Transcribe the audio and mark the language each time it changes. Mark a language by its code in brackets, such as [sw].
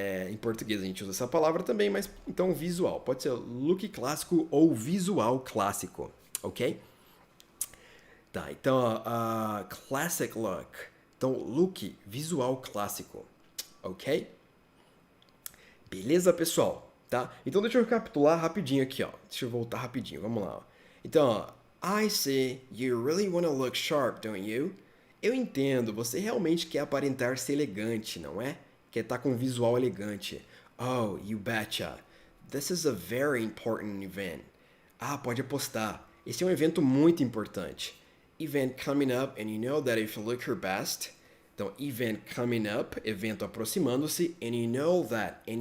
[pt] Em português a gente usa essa palavra também, mas então visual. Pode ser look clássico ou visual clássico, ok? Tá, então, classic look. Então, look, visual clássico. Ok? Beleza, pessoal? Tá? Então, deixa eu recapitular rapidinho aqui, ó. Deixa eu voltar rapidinho, vamos lá. Ó. Então, ó, [en] I see you really want to look sharp, don't you? [pt] Eu entendo, você realmente quer aparentar ser elegante, não é? Quer estar com um visual elegante. [en] Oh, you betcha. This is a very important event. [pt] Pode apostar. Esse é um evento muito importante. [en] Event coming up, and you know that if you look your best. Então, event coming up, [pt] evento aproximando-se, [en] and you know that.